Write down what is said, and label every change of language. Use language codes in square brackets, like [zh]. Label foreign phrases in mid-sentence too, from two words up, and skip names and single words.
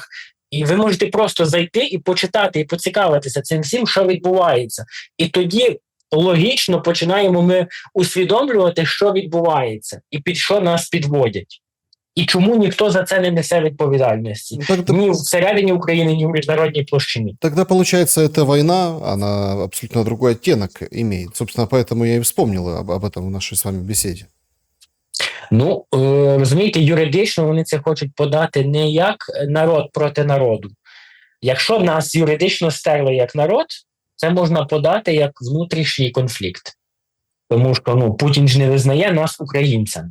[uk] І ви можете просто зайти і почитати, і поцікавитися цим всім, що відбувається. І тоді логічно починаємо ми усвідомлювати, що відбувається, і під що нас підводять. І чому ніхто за це не несе відповідальності. Ні всередині України, ні в міжнародній площині. [ru] Тогда, получается, эта война, она абсолютно другой оттенок имеет. Собственно, поэтому я и вспомнил об этом в нашей с вами беседе. [uk] Ну, розумієте, юридично вони це хочуть подати не як народ проти народу. Якщо нас юридично стерли як народ, це можна подати як внутрішній конфлікт. Тому що Путін ж не визнає нас українцями.